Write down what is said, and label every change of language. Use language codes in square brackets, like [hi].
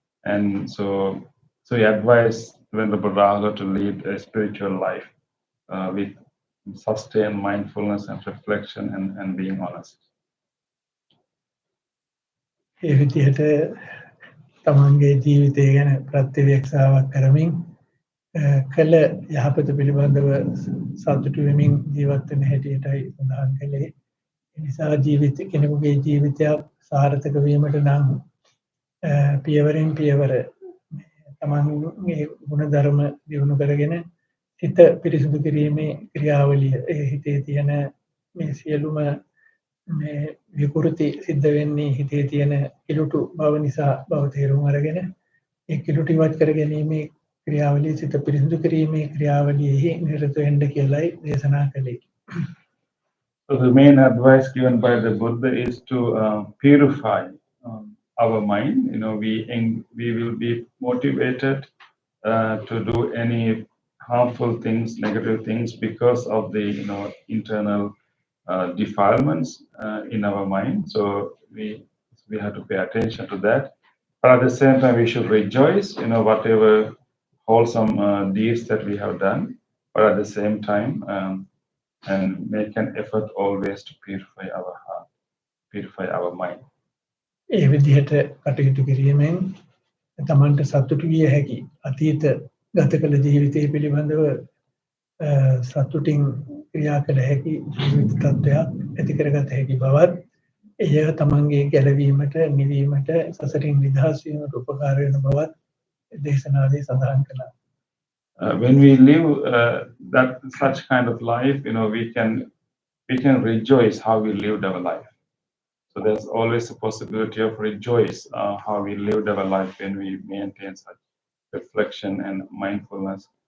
[en] And so he advised Venerable Rahula to lead a spiritual life with sustained mindfulness and reflection and being honest. [si] ඒ විදිහට තමන්ගේ ජීවිතය ගැන ප්‍රත්‍යවේක්ෂාවක් කරමින් කළ යහපත පිළිබඳව සතුටු වෙමින් ජීවත් වෙන හැටියටයි සඳහන් කළේ. ඒ නිසා කෙනෙකුගේ ජීවිතයක් සාර්ථක වීමට නම් පියවරෙන් පියවර තමන්ගේ ගුණධර්ම දියුණු කරගෙන හිත පිරිසිදු කිරීමේ ක්‍රියාවලිය හිතේ තියෙන මේ සියලුම මේ විකෘති සිද්ධ වෙන්නේ හිතේ තියෙන කිලුටු බව නිසා බව තේරුම් අරගෙන ඒ කිලුටු ඉවත් කර ගැනීමේ ක්‍රියාවලිය සිත පිරිසිදු කිරීමේ ක්‍රියාවලියෙහි නිරත වෙන්න කියලායි දේශනා කළේ. [en] So the main advice given by the Buddha is to purify our mind. We will be motivated to do any harmful things, negative things, because of the internal defilements in our mind. So we have to pay attention to that. But at the same time, we should rejoice, whatever wholesome deeds that we have done. But at the same time, and make an effort always to purify our heart, purify our mind. [si] ඒ විදිහට කටයුතු කිරීමෙන් තමන්ට සතුටු විය හැකි අතීත ගත කළ ජීවිතය පිළිබඳව සතුටින් ක්‍රියා කළ හැකි ජීවිත තත්ත්වයක් ඇති කරගත හැකි බවත් එය තමන්ගේ ගැලවීමට නිවීමට සසරින් නිදහස් වීමට උපකාර වෙන බවත් දේශනාවේ සඳහන් කළා. [en] When we live such kind of life, we can rejoice how we lived our life. So there's always a possibility of rejoice how we lived our life when we maintain such reflection and mindfulness.